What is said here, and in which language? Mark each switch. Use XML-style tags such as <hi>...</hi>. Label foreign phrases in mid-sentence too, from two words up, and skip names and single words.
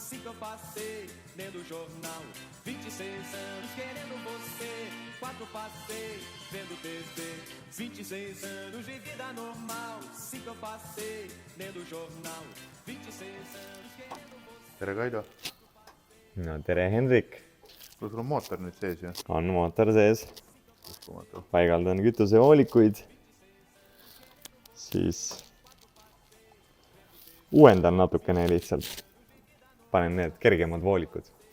<pt>eu passei lendo o jornal, 26 anos querendo você, 4 passei vendo TV, 26 anos de vida normal, 5 eu passei lendo o jornal, 26 anos querendo você.</pt> <et>tere, Kaido. no tere, Hendrik. Kuule, sul on mootor nüüd sees ju. On mootor sees. Uskumatu. Paigaldan kütusevoolikuid. Siis uuendan natukene lihtsalt. Panen need kergemad voolikud.</et>